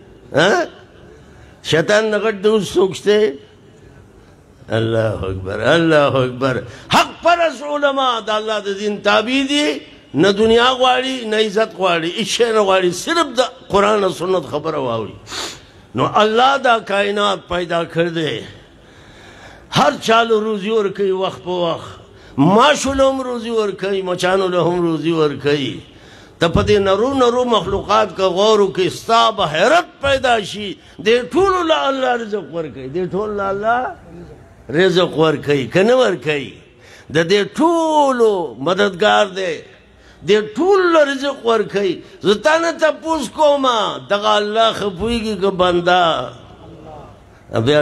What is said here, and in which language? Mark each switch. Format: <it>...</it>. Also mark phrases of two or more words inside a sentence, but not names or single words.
<ps>شیطان نه غټ د اوس څوک شته</ps> <ar>الله اکبر الله اکبر</ar> <ps>حق پرست علما د الله د دین تابع دي نه دنیا غواړي نه عزت غواړي هېڅ شی نه غواړي صرف د قرآن او سنت خبره واوري نو الله دا کائنات پیدا کړ دی هر چالو روزي ورکوي وخت په وخت ماشو له هم روزي ورکوي مچانو له هم روزي ورکوي ته په دې نرو نرو مخلوقات که غور وکړې ستا به حیرت پیدا شي دې ټولو له الله رزق ورکوي دې ټولو له الله رزق ورکوي که نه ورکوي د دې ټولو مددګار دی دې ټولو رزق ورکوي زه تا نه تپوس کومه دغه الله ښه پوهېږي که بنده بیا</ps>